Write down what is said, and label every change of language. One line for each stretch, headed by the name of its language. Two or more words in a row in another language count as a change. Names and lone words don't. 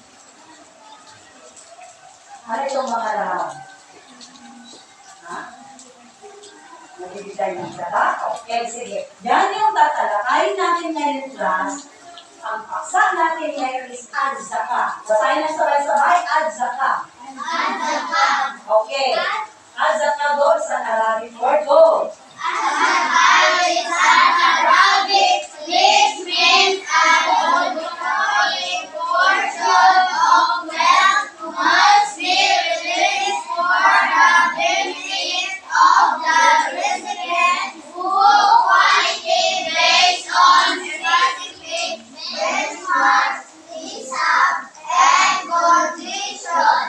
Filipino: Ano itong mga larawan? Ha? Nagbibigay ng dala? Okay, sige. Yan yung tatalakayin natin ngayon, class. Ang paksa natin ngayon is ad-zaka. Basahin na sabay-sabay, ad-zaka. Okay. Ad-zaka, go. Sa Arabic word, go.
English: This means a controlling portion of wealth must be released for the benefit of the recipient who quality based on specific benchmarks, hisab, and conditions.